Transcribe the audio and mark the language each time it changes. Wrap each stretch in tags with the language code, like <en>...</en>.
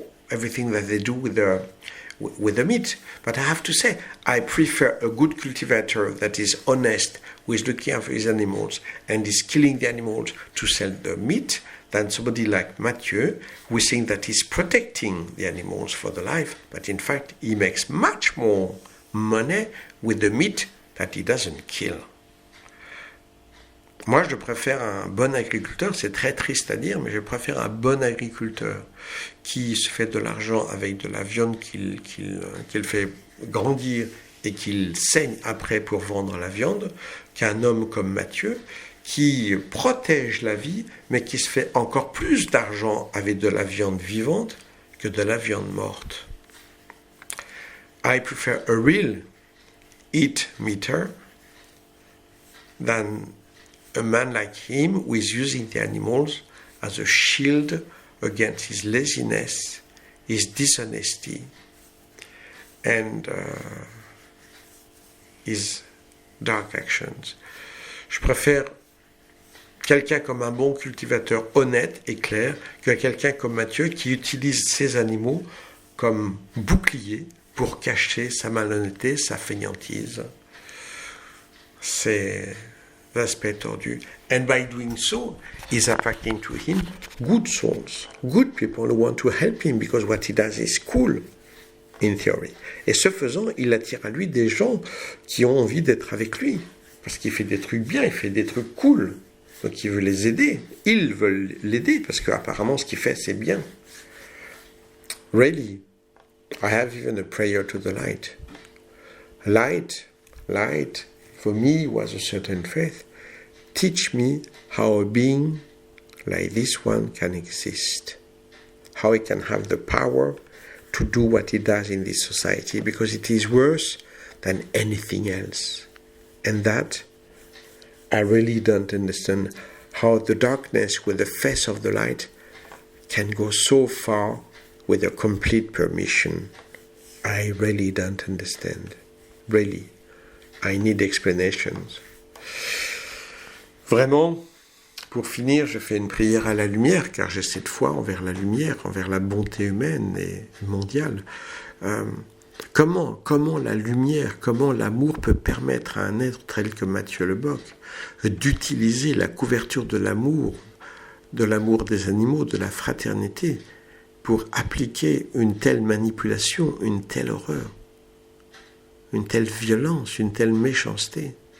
<en>everything that they do with the meat. But I have to say, I prefer a good cultivator that is honest, who is looking after his animals and is killing the animals to sell the meat, than somebody like Mathieu, who thinks that he's protecting the animals for the life, but in fact, he makes much more money with the meat that he doesn't kill.</en> <fr>Moi, je préfère un bon agriculteur, c'est très triste à dire, mais je préfère un bon agriculteur qui se fait de l'argent avec de la viande qu'il fait grandir et qu'il saigne après pour vendre la viande, qu'un homme comme Mathieu, qui protège la vie, mais qui se fait encore plus d'argent avec de la viande vivante que de la viande morte.</fr> <en>I prefer a real eat meater than a man like him who is using the animals as a shield against his laziness, his dishonesty, and his dark actions.</en> <fr>Je préfère quelqu'un comme un bon cultivateur honnête et clair que quelqu'un comme Mathieu qui utilise ses animaux comme bouclier pour cacher sa malhonnêteté, sa fainéantise. C'est l'aspect tordu.</fr> <en>And by doing so, he's attracting to him good souls, good people who want to help him because what he does is cool, in theory.</en> <fr>Et ce faisant, il attire à lui des gens qui ont envie d'être avec lui. Parce qu'il fait des trucs bien, il fait des trucs cool. Donc il veut les aider. Ils veulent l'aider parce qu'apparemment ce qu'il fait, c'est bien.</fr> <en>Really, I have even a prayer to the light. Light, for me was a certain faith. Teach me how a being like this one can exist. How he can have the power to do what he does in this society because it is worse than anything else. And that I really don't understand how the darkness with the face of the light can go so far with a complete permission. I really don't understand. Really. I need explanations.</en> <fr>Vraiment, pour finir, je fais une prière à la lumière, car j'ai cette foi envers la lumière, envers la bonté humaine et mondiale. Comment la lumière, comment l'amour peut permettre à un être tel que Mathieu Lebock d'utiliser la couverture de l'amour des animaux, de la fraternité, pour appliquer une telle manipulation, une telle horreur, une telle violence, une telle méchanceté.</fr>